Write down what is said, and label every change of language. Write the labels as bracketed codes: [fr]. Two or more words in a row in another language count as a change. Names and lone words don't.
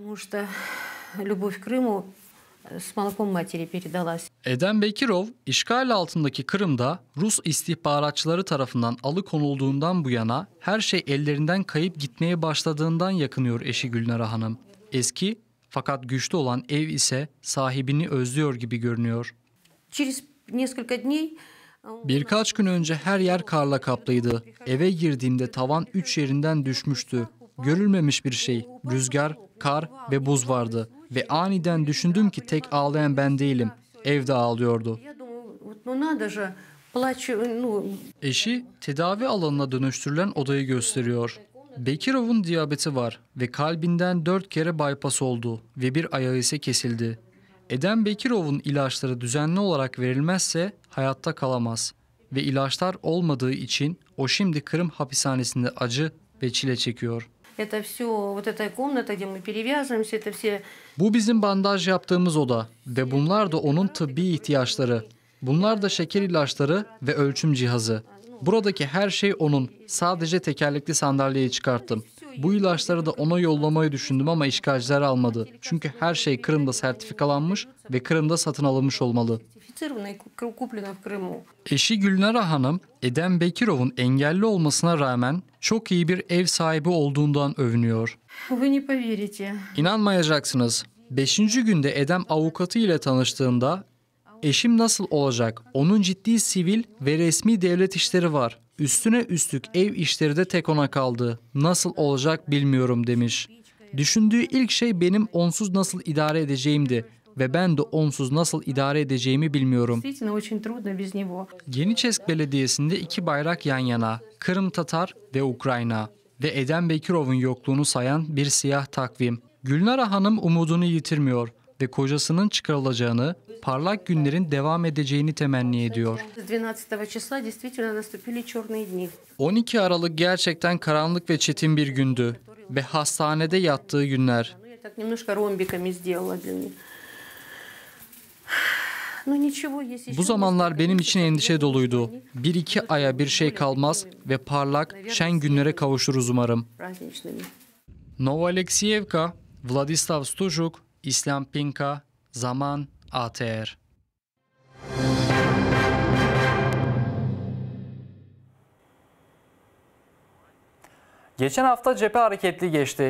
[tr] Eden Bekirov, işgal altındaki Kırım'da Rus istihbaratçıları tarafından alıkonulduğundan bu yana her şey ellerinden kayıp gitmeye başladığından yakınıyor eşi Gülnara Hanım. Eski Fakat güçlü olan ev ise sahibini özlüyor gibi görünüyor. [ru] Через несколько дней [tr] Birkaç gün önce her yer karla kaplıydı. Eve girdiğimde tavan 3 yerinden düşmüştü. Görülmemiş bir şey. Rüzgar, kar ve buz vardı. Ve aniden düşündüm ki tek ağlayan ben değilim. Ev de ağlıyordu. [ru] я думаю, вот, ну надо же, плачу, ну, [tr] Eşi tedavi alanına dönüştürülen odayı gösteriyor. Bekirov'un diyabeti var ve kalbinden 4 kere bypass oldu ve bir ayağı ise kesildi. Eden Bekirov'un ilaçları düzenli olarak verilmezse hayatta kalamaz. Ve ilaçlar olmadığı için o şimdi Kırım hapishanesinde acı ve çile çekiyor. [ru] это все, вот эта комната, где мы перевязываемся, это все [tr] Bu bizim bandaj yaptığımız oda ve bunlar da onun tıbbi ihtiyaçları. Bunlar da şeker ilaçları ve ölçüm cihazı. Buradaki her şey onun. Sadece tekerlekli sandalyeyi çıkarttım. Bu ilaçları da ona yollamayı düşündüm ama işgalciler almadı. Çünkü her şey Kırım'da sertifikalanmış ve Kırım'da satın alınmış olmalı. [ru] сертифицировано и куплено в Крыму. [tr] Eşi Gülnara Hanım, Eden Bekirov'un engelli olmasına rağmen çok iyi bir ev sahibi olduğundan övünüyor. [ru] Вы не поверите. [tr] İnanmayacaksınız. 5. günde Edem avukatı ile tanıştığında eşim nasıl olacak? Onun ciddi sivil ve resmi devlet işleri var. Üstüne üstlük ev işleri de tek ona kaldı. Nasıl olacak bilmiyorum demiş. Düşündüğü ilk şey benim onsuz nasıl idare edeceğimdi ve ben de onsuz nasıl idare edeceğimi bilmiyorum. [ru] Действительно, очень trudно без него. [tr] Yeniçesk Belediyesi'nde 2 bayrak yan yana, Kırım Tatar ve Ukrayna ve Eden Bekirov'un yokluğunu sayan bir siyah takvim. Gülnara Hanım umudunu yitirmiyor ve kocasının çıkarılacağını, parlak günlerin devam edeceğini temenni ediyor. [ru] С 12 числа действительно наступили черные дни. [tr] 12 Aralık gerçekten karanlık ve çetin bir gündü ve hastanede yattığı günler. [ru] Ну, я так немножко ромбиками сделала для меня. Ну, ничего, есть еще [tr] Bu zamanlar benim için endişe doluydu. 1-2 aya bir şey kalmaz ve parlak, şen günlere kavuşuruz umarım. [ru] праздничными. [tr] Nova Aleksiyevka, Vladislav Stujuk, İslam Pinka, Zaman, ATR. Geçen hafta cephe hareketli geçti.